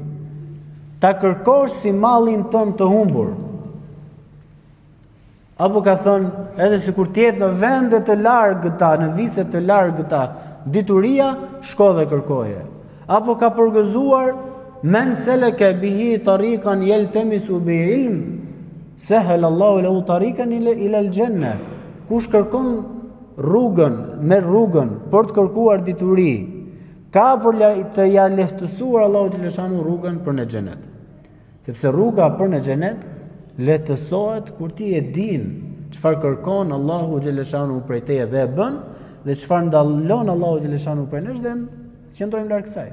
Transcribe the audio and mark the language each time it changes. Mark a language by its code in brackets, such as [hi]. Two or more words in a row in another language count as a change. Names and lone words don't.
[sq] Ta kërkosh si mallin tënd të humbur. Apo ka thënë, edhe sikur të jetë në vende të largëta, në vise të largëta, dituria, shko dhe kërkoje. Apo ka përgëzuar, [ar] من سلك به طريقا يلتمس بعلم سهل الله له طريقا إلى الجنة. [sq] Kush kërkon merr rrugën për të kërkuar dituri, ka për të ja lehtësuar Allahu te lëshanu rrugën për në xhenet. Sepse rruga për në xhenet lehtësohet kur ti e din çfarë kërkon Allahu xheleshanu prej teje dhe e bën, dhe çfarë ndallon Allahu xheleshanu prej nesh dhe qëndrojmë larg kësaj.